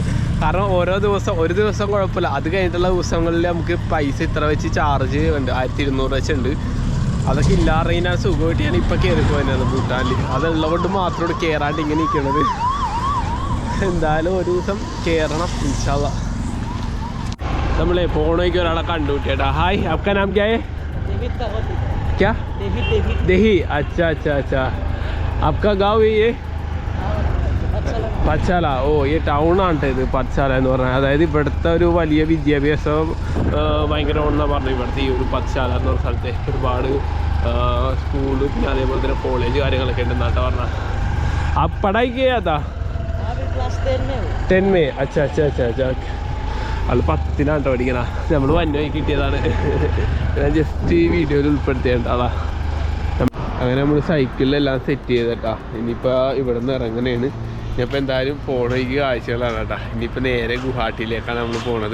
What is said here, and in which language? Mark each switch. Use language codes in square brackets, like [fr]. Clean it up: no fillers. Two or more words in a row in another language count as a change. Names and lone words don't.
[ml] കാരണം ഒരു ദിവസം കുഴപ്പമില്ല, അത് കഴിഞ്ഞിട്ടുള്ള ദിവസങ്ങളിൽ നമുക്ക് പൈസ ഇത്ര വെച്ച് ചാർജ് ഉണ്ട്, 1200 വെച്ചുണ്ട്. അതൊക്കെ ഇല്ലാതെ കഴിഞ്ഞാൽ സുഖമായിട്ട് ഞാൻ ഇപ്പോൾ കയറി പോയത് ഭൂട്ടാനിൽ. അതുള്ളതുകൊണ്ട് മാത്രമേ കയറാണ്ട് ഇങ്ങനെ ഇരിക്കണത്. എന്തായാലും ഒരു ദിവസം കയറണം [ar] إن شاء الله. [ml] നമ്മളെ പോണേക്ക് ഒരാളെ കണ്ടുപിട്ടിയേട്ടാ. ഹായ്, [hi] आपका नाम क्या है? क्या? देही। अच्छा अच्छा अच्छा, आपका गाँव है ये? [ml] പച്ചാല. ഓ, ഈ ടൗണാണ് ഇത് പച്ചാല എന്ന് പറഞ്ഞാൽ. അതായത് ഇവിടുത്തെ ഒരു വലിയ വിദ്യാഭ്യാസം ഭയങ്കര ഒന്നാണ് പറഞ്ഞു. ഇവിടുത്തെ ഈ ഒരു പച്ചാല എന്ന് പറഞ്ഞ സ്ഥലത്തെ ഒരുപാട് സ്കൂള്, പിന്നെ അതേപോലെ തന്നെ കോളേജ് കാര്യങ്ങളൊക്കെ ഉണ്ടെന്നാട്ടാ പറഞ്ഞാൽ. ആ പഠിക്കാ [hi] 10 में। अच्छा अच्छा अच्छा अच्छा, [ml] ആള് 10ലാണ് പഠിക്കണ. നമ്മൾ വന്നുപോയി കിട്ടിയതാണ്. ഞാൻ ജസ്റ്റ് ഈ വീഡിയോയിൽ ഉൾപ്പെടുത്തിയേണ്ട ആളാ. അങ്ങനെ നമ്മൾ സൈക്കിളിലെല്ലാം സെറ്റ് ചെയ്തേട്ടാ. ഇനിയിപ്പോൾ ഇവിടെ നിന്ന് ഇറങ്ങണേണ്. ഇനിയിപ്പോൾ എന്തായാലും പോണ ഈ കാഴ്ചകളാണ് കേട്ടോ. ഇനിയിപ്പോൾ നേരെ ഗുവാഹട്ടിയിലേക്കാണ് നമ്മൾ പോണത്.